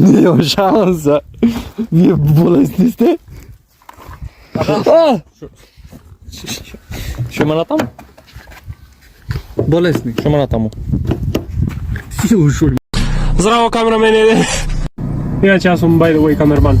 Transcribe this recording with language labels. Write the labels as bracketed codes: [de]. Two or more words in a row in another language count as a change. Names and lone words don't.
[mk] Нема шанса. Вие болесни сте? Што има натаму? Болесни. Што има натаму? Си ушур. Здраво, камерамене. Иначе јас сум [en] by the way [mk] камерман.